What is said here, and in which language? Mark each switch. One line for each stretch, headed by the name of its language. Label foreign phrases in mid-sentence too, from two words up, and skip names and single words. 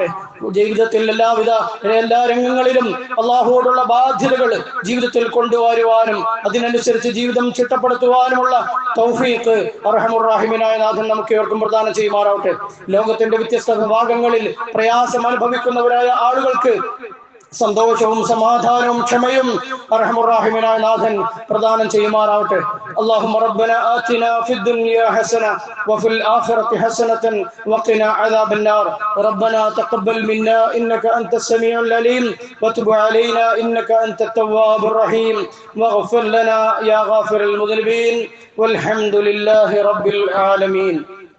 Malayalam: ജീവിതത്തിൽ എല്ലാ രംഗങ്ങളിലും അല്ലാഹുവോടുള്ള ബാധ്യതകൾ ജീവിതത്തിൽ കൊണ്ടുവരുവാനും അതിനനുസരിച്ച് ജീവിതം ചിട്ടപ്പെടുത്തുവാനുമുള്ള തൗഫീഖ്
Arabic: أرحم الراحمين
Malayalam: നാഥൻ നമുക്ക് ഏവർക്കും പ്രദാനം ചെയ്യുമാറാവട്ടെ. ലോകത്തിന്റെ വ്യത്യസ്ത ഭാഗങ്ങളിൽ പ്രയാസം അനുഭവിക്കുന്നവരായ ആളുകൾക്ക് സന്തോഷവും സമാധാനവും ക്ഷമയും
Arabic: أرحم الراحمين
Malayalam: നാഥൻ പ്രദാനം ചെയ്യുമാറാവട്ടെ.
Arabic: اللهم ربنا آتنا في الدنيا حسنة وفي الآخرة حسنة وقنا عذاب النار. ربنا تقبل منا إنك أنت السميع العليم وتب علينا إنك أنت التواب الرحيم واغفر لنا يا غافر المذنبين والحمد لله رب العالمين.